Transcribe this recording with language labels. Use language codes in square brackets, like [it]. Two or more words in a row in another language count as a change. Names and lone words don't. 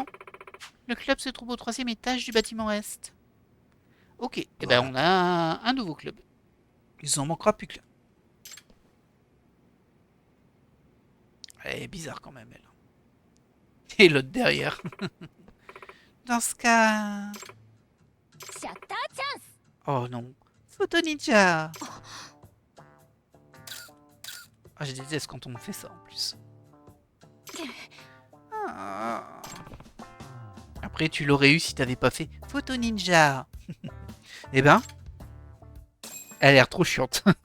[fr] Le club se trouve au 3e étage du bâtiment Est. Ok, et ben on a un nouveau club. Il en manquera plus que là. Elle est bizarre quand même, elle. Et l'autre derrière. Dans ce cas... [ja] シャッターチャンス [fr] Oh non. Photo ninja. Ah, je déteste quand on me fait ça en plus. Ah. Après, tu l'aurais eu si t'avais pas fait Photo ninja. Eh ben, elle a l'air trop chiante.